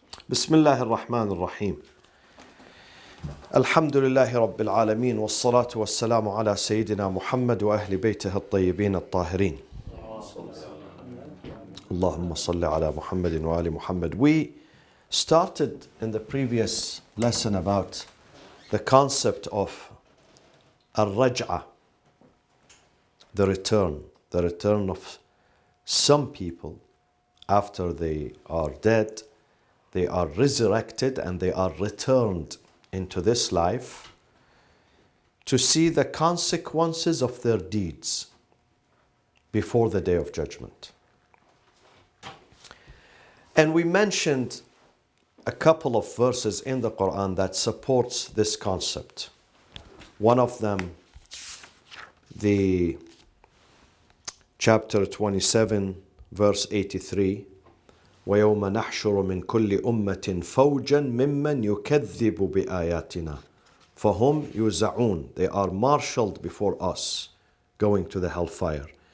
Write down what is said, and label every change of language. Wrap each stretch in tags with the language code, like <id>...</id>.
<ar>بسم الله الرحمن الرحيم الحمد لله رب العالمين والصلاة والسلام على سيدنا محمد وأهل بيته الطيبين الطاهرين اللهم صل على محمد وآل محمد.</ar> <en>We started in the previous lesson about the concept of الرجعة, the return of some people after they are dead. They are resurrected and they are returned into this life to see the consequences of their deeds before the day of judgment. And we mentioned a couple of verses in the Quran that supports this concept. One of them, the chapter 27, verse 83,</en> <ar>وَيَوْمَ نَحْشُرُ مِنْ كُلِّ أُمَّةٍ فَوْجًا مِمَّنْ يُكَذِّبُ بِآيَاتِنَا فَهُمْ يُوزَعُونَ.</ar> <en>They are marshaled before us, going to the hellfire.</en>